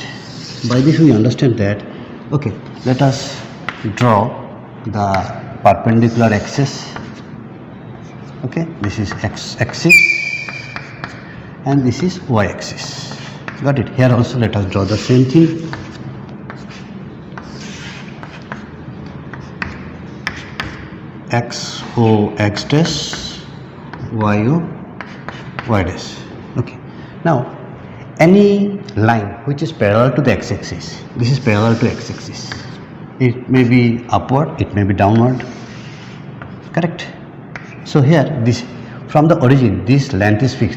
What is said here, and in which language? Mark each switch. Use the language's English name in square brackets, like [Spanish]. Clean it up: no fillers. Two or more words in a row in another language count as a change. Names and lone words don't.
[English] By this we understand that, okay, let us draw the perpendicular axis. Okay, this is x axis and this is y axis. Got it? Here also let us draw the same thing. X O x dash, y O y dash. Okay, now any line which is parallel to the x-axis, this is parallel to x-axis, it may be upward, it may be downward, correct? So here this from the origin this length is fixed.